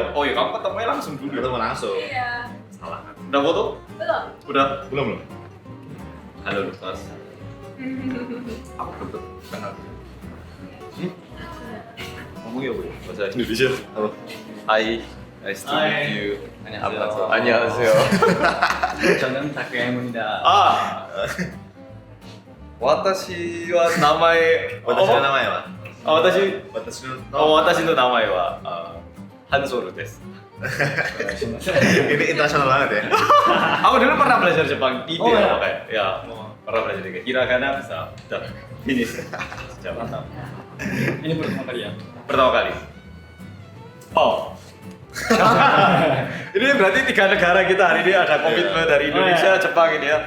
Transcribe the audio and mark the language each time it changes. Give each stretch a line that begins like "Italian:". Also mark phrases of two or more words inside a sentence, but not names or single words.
Indonesian: Oh iya, kamu ketemunya langsung dulu. Ketemu langsung. Iya. Salah. Udah foto? Belum. Udah? Belum. Halo Lukas. Aku belum kenal. Ngomong ya, Bu. Bahasa Indonesia. Halo. Hai.
English: Nice to meet you.
Korean: 안녕하세요. 안녕하세요. 저는 다케입니다.
Japanese: 私は名前. 私の名前は? Watashi. 私の私の名前はハンソルです.
Indonesian: Ini internasional banget ya? Aku dulu pernah belajar Jepang, Oh, ya? kayak ya. Pernah belajar kayak hiragana bisa. Udah. Finish. Sejak mantap. Ini pertama kali ya? Pertama kali. Oh. Ini berarti 3 negara kita hari ini ada komitmen dari Indonesia, Jepang ini ya.